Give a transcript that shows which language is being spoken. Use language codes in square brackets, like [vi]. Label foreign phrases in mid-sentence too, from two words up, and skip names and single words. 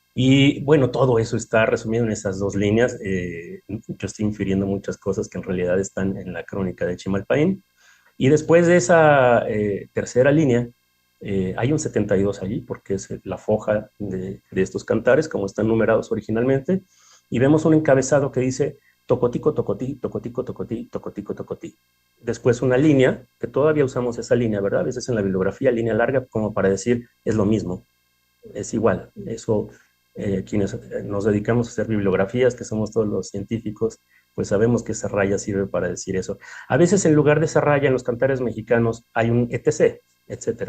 [es] Y bueno, todo eso está resumido en esas dos líneas. Yo estoy infiriendo muchas cosas que en realidad están en la crónica de Chimalpaín. Y después de esa tercera línea, hay un 72 allí, porque es la foja de estos cantares, como están numerados originalmente, y vemos un encabezado que dice [nci] tocotico, tocotí, tocotico, tocotí, tocotico, tocotí. [es] Después una línea, que todavía usamos esa línea, ¿verdad? A veces en la bibliografía, línea larga, como para decir, es lo mismo, es igual. Eso, quienes nos dedicamos a hacer bibliografías, que somos todos los científicos, pues sabemos que esa raya sirve para decir eso. A veces en lugar de esa raya en los cantares mexicanos hay un etc., etcétera.